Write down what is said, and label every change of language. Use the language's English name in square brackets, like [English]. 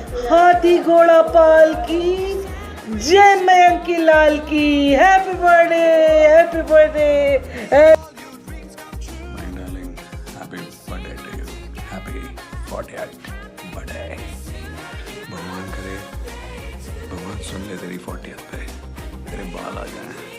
[Hindi] हाथी घोड़ा पाल की जय मयंक की लाल की। [English] Happy birthday, happy birthday. My darling, happy birthday to you. Happy 40th birthday. [Hindi] भगवान करे, भगवान सुन ले तेरी 40th पे, तेरे बाल आ जाए।